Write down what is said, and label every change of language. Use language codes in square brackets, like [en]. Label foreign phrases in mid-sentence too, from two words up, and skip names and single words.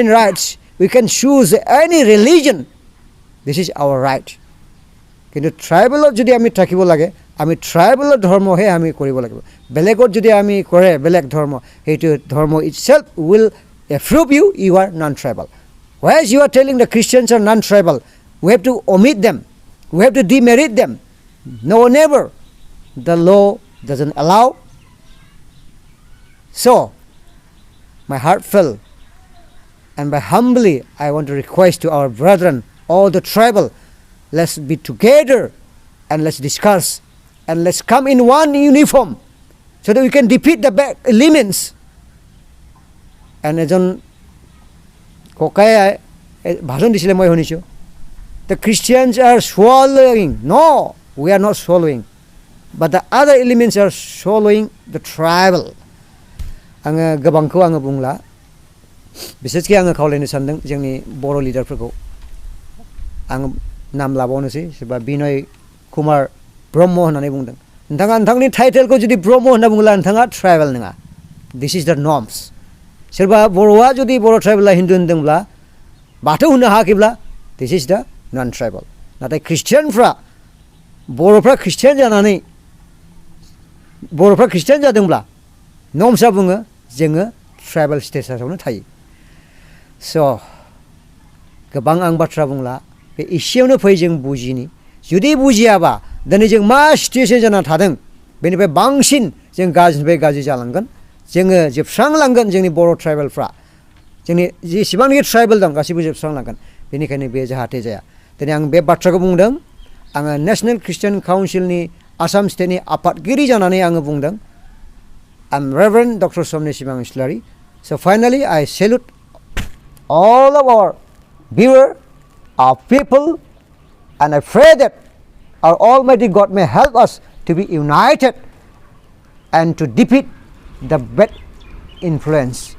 [en] rights we can choose any religion this is our right [as] কিন্তু ট্ৰাইবেলত যদি আমি থাকিব লাগে আমি ট্ৰাইবেলৰ ধৰ্মহে আমি কৰিব লাগিব বেলেগত যদি আমি কৰে বেলেগ ধৰ্ম সেইটো ধৰ্ম [en] itself will approve you are non tribal whereas you are telling the Christians are non tribal we have to omit them we have to demerit them no never the law doesn't allow so my heart fell and by humbly I want to request to our brethren all the tribal let's be together and let's discuss and let's come in one uniform so that we can defeat the bad elements and [as] এজন ককাই ভাষণ দিছিলে মই শুনিছোঁ [en] the Christians are swallowing no we are not swallowing but the other elements are swallowing the tribal [brx] आङो गोबांखौ आङो बुंला बिसेसकि आङो खावलायनो सानदों जोंनि बर' लिडारफोरखौ आङो नाम लाबावनोसै सोरबा बिनय कुमार ब्रह्म होननानै बुंदों नोंथाङा नोंथांनि टाइटेलखौ जुदि ब्रह्म होनना बुङोब्ला नोंथाङा ट्राइबेल नङा [en] this is the norms [brx] सोरबा बर'आ जुदि बर' ट्राइबेला हिन्दु होनदोंब्ला बाथौ होननो हायाखैब्ला [en] this is the non tribal [brx] नाथाय ख्रिस्टियानफ्रा बर'फ्रा ख्रिस्टियान जानानै बर'फ्रा ख्रिस्टियान जादोंब्ला नर्म्सआ बुङो जोङो ट्राइबेल स्टेटासावनो थायो स' गोबां आं बाथ्रा बुंला बे एसेयावनो फै जों बुजिनि जुदि बुजियाबा दिनै जों मा सिटुएसन जाना थादों बेनिफ्राय बांसिन जों गाज्रिनिफ्राय गाज्रि जालांगोन जोङो जोबस्रांलांगोन जोंनि बर' ट्राइबेलफ्रा जोंनि जेसेबांनाखि ट्राइबेल दं गासैबो जोबस्रांलांगोन बेनिखायनो बे जाहाथे जाया दिनै आं बे बाथ्राखौ बुंदों आङो नेसनेल ख्रिस्टियान काउन्सिलनि आसाम स्टेटनि आफादगिरि जानानै आङो बुंदों [en] I'm Reverend Dr. Somni Sibang Islari. So finally, I salute all of our viewers, our people, and I pray that our Almighty God may help us to be united and to defeat the bad influence.